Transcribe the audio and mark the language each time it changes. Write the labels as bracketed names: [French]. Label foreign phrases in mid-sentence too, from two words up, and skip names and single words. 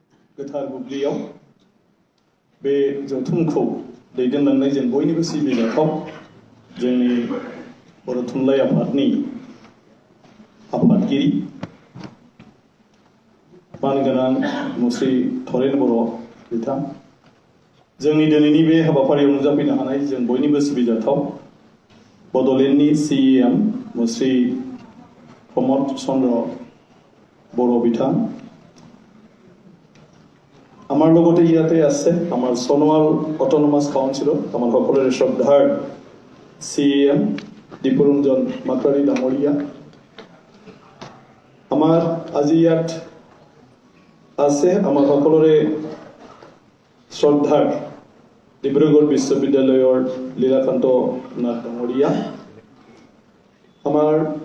[Bodo] गोथार बुब्लियाव बे जथुमखौ दैदेनलांनाय जों बयनिबो सिबिजाथाव जोंनि बर' थुनलाइ आफादनि आफादगिरि मानगोनां मुस्रि थरेन बर' बिथां जोंनि दिनैनि बे हाबाफारियाव नुजाफैनो हानाय जों बयनिबो सिबिजाथाव बड'लेण्डनि CEM मुस्रि प्रमद चन्द्र बर' बिथां [Assamese] আমার লগতে ইয়াতে আছে আমার সোনোৱাল অটোনমাস কাউন্সিলৰ আমাৰ সকলোৰে শ্ৰদ্ধাৰ CEM দীপৰঞ্জন মাকাৰী ডাঙৰীয়া আমাৰ আজি ইয়াত আছে আমাৰ সকলোৰে শ্ৰদ্ধাৰ ডিব্ৰুগড় বিশ্ববিদ্যালয়ৰ লীলাকান্ত নাথ ডাঙৰীয়া আমাৰ